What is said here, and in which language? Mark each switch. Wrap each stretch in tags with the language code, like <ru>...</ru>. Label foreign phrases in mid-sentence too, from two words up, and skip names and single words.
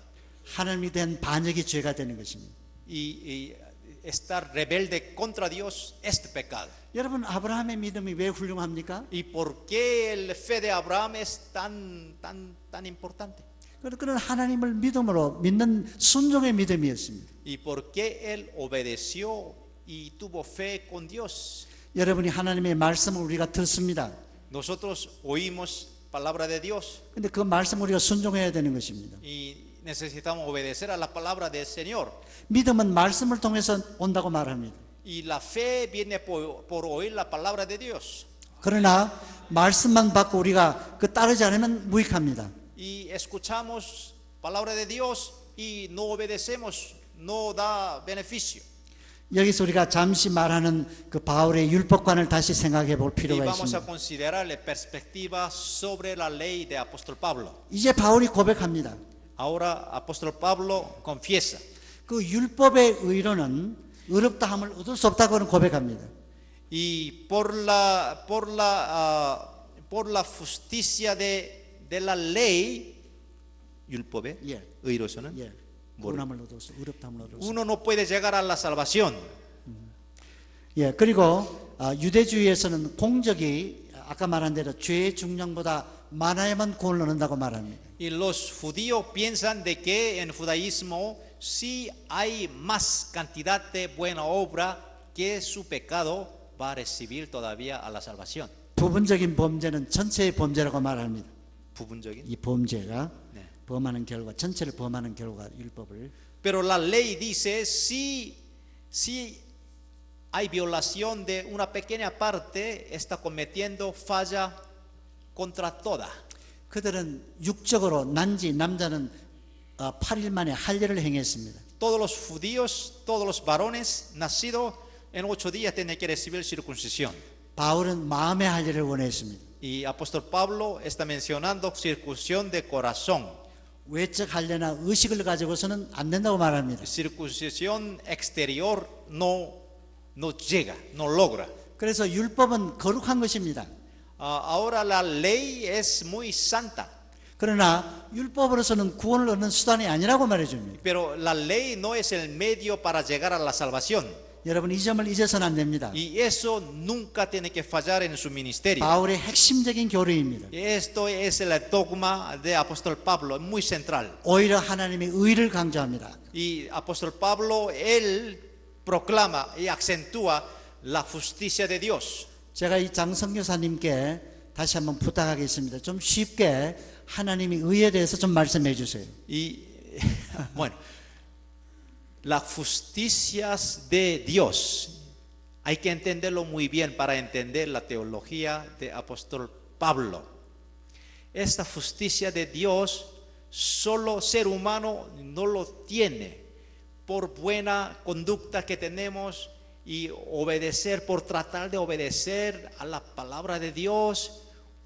<ko>하나님에 대한 반역이 죄가 되는 것입니다.</ko> <es>Y estar rebelde contra Dios es pecado.</es> <ko>여러분 아브라함의 믿음이 왜 훌륭합니까?</ko> <es>¿Y por qué la fe de Abraham es tan importante?</es> <ko>그런 하나님을 믿음으로 믿는 순종의 믿음이었습니다.</ko> <es>¿Y por qué él obedeció y tuvo fe con Dios?</es> <ko>여러분이 하나님의 말씀을 우리가 듣습니다.</ko> <es>Nosotros oímos palabra de Dios</es> <ko>근데 그 말씀을 우리가 순종해야 되는 것입니다.</ko> <es>y necesitamos obedecer a la palabra del Señor.</es> <ko>믿음은 말씀을 통해서 온다고 말합니다.</ko> <es>Y la fe viene por oír la palabra de Dios.</es> <ko>그러나 말씀만 받고 우리가 그 따르지 않으면 무익합니다.</ko> <es>Y escuchamos palabra de Dios y no obedecemos, no da beneficio.</es> <ko>여기서 우리가 잠시 말하는 그 바울의 율법관을 다시 생각해 볼</ko> <es>Y</es> <ko>필요가</ko> <es>vamos a</es> <ko>있습니다.</ko> <es>considerar la perspectiva sobre la ley de apóstol Pablo.</es> <ko>이제 바울이 고백합니다.</ko> <es>Ahora apóstol Pablo confiesa.</es> <ko>그 율법의 의로는 의롭다함을 얻을 수 없다고는 고백합니다.</ko> <es>Y por la justicia de la ley,</es> <ko>율법의 예. 의로서는 예. 뭐를? 구원함을 얻을 수, 의롭다함을 얻을 수.</ko> <es>uno no puede llegar a la salvación.</es> <ko>예. 그리고 유대주의에서는 공적이 아까 말한 대로 죄의 중량보다 많아야만 구원을 얻는다고 말합니다.</ko> <es>Y los judíos piensan de que en judaísmo si hay más cantidad de buena obra que su pecado va a recibir todavía a la salvación.</es> <ko>부분적인 범죄는 전체의 범죄라고 말합니다. 부분적인. 이 범죄가 네. 범하는 결과, 전체를 범하는 결과 율법을.</ko> <es>Pero la ley dice si hay violación de una pequeña parte, está cometiendo falla contra toda.</es> <ko>그들은 육적으로 난지 남자는 8일 만에 할례를 행했습니다.</ko> <es>Todos los judíos, todos los varones nacidos en 8 días tienen que recibir circuncisión.</es> <ko>바울은 마음의 할례를 원했습니다.</ko> <es>Y apóstol Pablo está mencionando circuncisión de corazón.</es> <ko>외적 할례나 의식을 가지고서는 안 된다고 말합니다.</ko> <es>Circuncisión exterior no llega, no logra.</es> <ko>그래서 율법은 거룩한 것입니다.</ko> <es>Ahora la ley es muy santa,</es> <ko>그러나 율법으로서는 구원을 얻는 수단이 아니라고 말해줍니다.</ko> <es>pero la ley no es el medio para llegar a la salvación.</es> <ko>여러분 이 점을 잊어서는 안 됩니다.</ko> <es>Y eso nunca tiene que fallar en su ministerio.</es> <ko>바울의 핵심적인 교리입니다.</ko> <es>Esto es el dogma de apóstol Pablo, muy central.</es> <ko>오히려 하나님의 의를 강조합니다.</ko> <es>Y apóstol Pablo, él proclama y acentúa la justicia de Dios.</es> <ko>제가 이 장성교사님께 다시 한번 부탁하겠습니다. 좀 쉽게 하나님의 의에 대해서 좀 말씀해 주세요.</ko> <es>Y bueno, las justicias de Dios hay que entenderlo muy bien para entender la teología de apóstol Pablo. Esta justicia de Dios solo ser humano no lo tiene por buena conducta que tenemos y obedecer, por tratar de obedecer a la palabra de Dios.</es>